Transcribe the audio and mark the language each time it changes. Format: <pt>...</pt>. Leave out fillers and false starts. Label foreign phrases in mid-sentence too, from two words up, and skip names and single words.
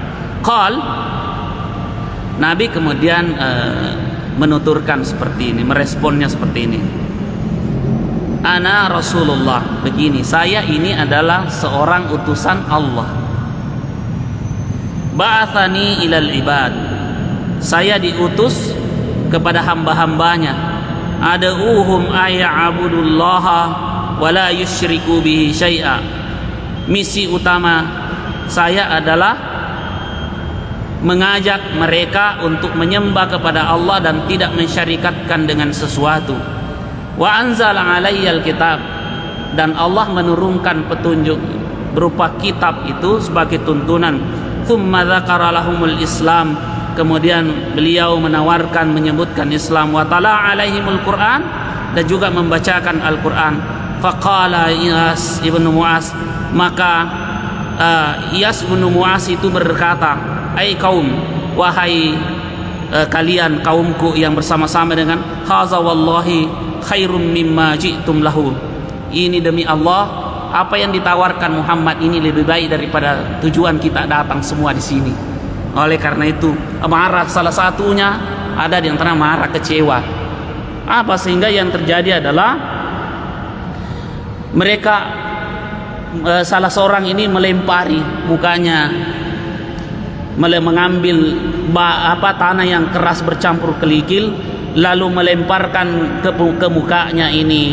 <id>Qal, Nabi kemudian menuturkan seperti ini, meresponnya seperti ini.</id> <ar>Ana Rasulullah,</ar> <id>begini, saya ini adalah seorang utusan Allah.</id> <ar>Ba'athani ilal ibad,</ar> <id>saya diutus kepada hamba-hambanya.</id> <ar>Ad'uhum ayya'budullaha wa la yusyriku bihi syai'a.</ar> <id>Misi utama saya adalah mengajak mereka untuk menyembah kepada Allah dan tidak mensyarikatkan dengan sesuatu.</id> <ar>Wa anzala alayyal kitab,</ar> <id>dan Allah menurunkan petunjuk berupa kitab itu sebagai tuntunan.</id> <ar>Tsumma dzakara lahumul Islam,</ar> <id>kemudian beliau menyebutkan Islam.</id> <ar>Wa tala alaihimul Quran,</ar> <id>dan juga membacakan Al-Quran. Faqala Iyas ibnu Mu'az, maka Iyas ibnu Mu'az itu berkata, ai kaum, wahai kalian kaumku yang bersama-sama dengan,</id> <ar>haza wallahi khairum mimma ji'tum lahu,</ar> <id>ini demi Allah, apa yang ditawarkan Muhammad ini lebih baik daripada tujuan kita datang semua di sini. Oleh karena itu marah, salah satunya ada di antara marah, kecewa. Apa sehingga yang terjadi adalah mereka salah seorang ini melempari mukanya, mengambil tanah yang keras bercampur kelikil, lalu melemparkan ke mukanya ini.</id>